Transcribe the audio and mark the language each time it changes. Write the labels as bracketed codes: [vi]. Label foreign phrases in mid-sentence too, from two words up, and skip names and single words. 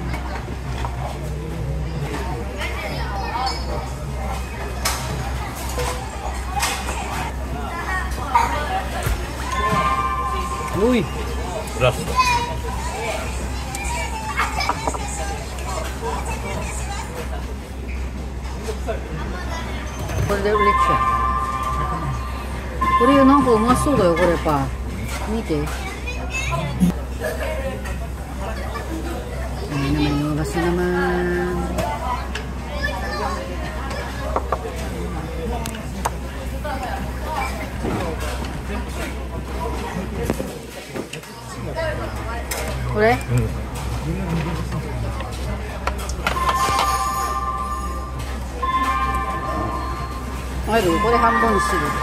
[en] Uy! Last. [tl] Order ulit siya. [ja] これなんかうまそうだよこれパン見て [tl] ayan naman lumabas na naman [ja] これ? あるこれ半分にする